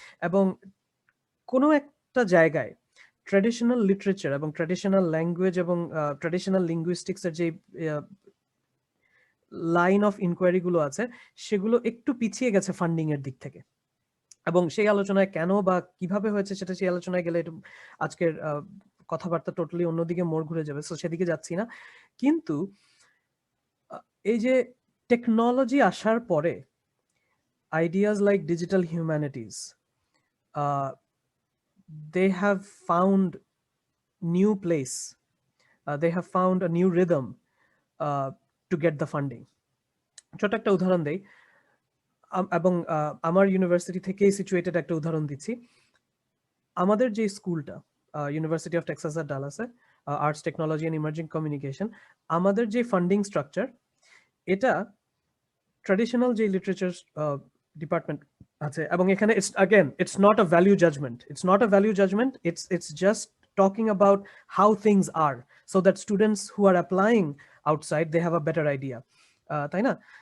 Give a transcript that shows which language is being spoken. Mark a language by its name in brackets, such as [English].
[Bangla] এবং কোনো একটা জায়গায় ট্র্যাডিশনাল লিটারেচার এবং ট্র্যাডিশনাল ল্যাঙ্গুয়েজ এবং ট্র্যাডিশনাল লিঙ্গুইস্টিক্স এর যে লাইন অফ ইনকোয়ারি গুলো আছে সেগুলো একটু পিছিয়ে গেছে ফান্ডিং এর দিক থেকে। এবং সেই আলোচনায় কেন বা কিভাবে হয়েছে সেটা সেই আলোচনায় গেলে আজকের কথাবার্তা টোটালি অন্যদিকে মোড় ঘুরে যাবে, সো সেদিকে যাচ্ছি না। কিন্তু এই যে টেকনোলজি আসার পরে [English] ideas like digital humanities, they have found new place, they have found a new rhythm to get the funding. [Bangla] ছোট একটা উদাহরণ দেই, এবং আমার ইউনিভার্সিটি থেকেই সিচুয়েটেড একটা উদাহরণ দিচ্ছি। আমাদের যে স্কুলটা ইউনিভার্সিটি অফ টেক্সাস এর ডালাসে, arts technology and emerging communication, আমাদের যে ফান্ডিং স্ট্রাকচার এটা ট্র্যাডিশনাল যে লিটারেচার ডিপার্টমেন্ট আছে, এবং এখানে [English] it's not a value judgement, it's just talking about how things are, so that students who are applying outside they have a better idea, [Bangla] তাই না?